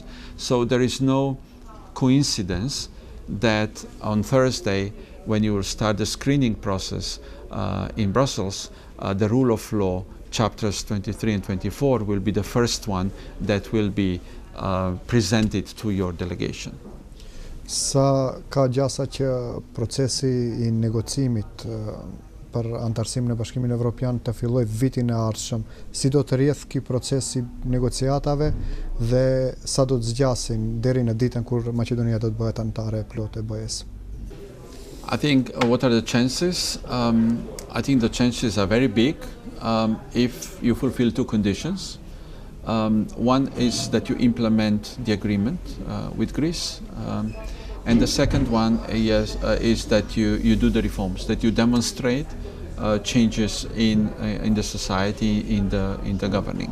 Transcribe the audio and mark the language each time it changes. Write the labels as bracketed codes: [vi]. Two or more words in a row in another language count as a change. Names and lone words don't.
[en] So there is no coincidence that on Thursday, when you will start the screening process in Brussels, the rule of law chapters 23 and 24 will be the first one that will be presented to your delegation. [sq] Sa ka gjasa që procesi I negocimit për antarësimin e Bashkimit Evropian të filloj vitin e ardhshëm, si do të rrjedh ky proces I negociatave dhe sa do të zgjasin deri në ditën kur Maqedonia do të bëhet anëtare e plotë e BE-s? [en] I think what are the chances? I think the chances are very big if you fulfill two conditions. One is that you implement the agreement with Greece, and the second one is that you do the reforms, that you demonstrate changes in the society, in the governing.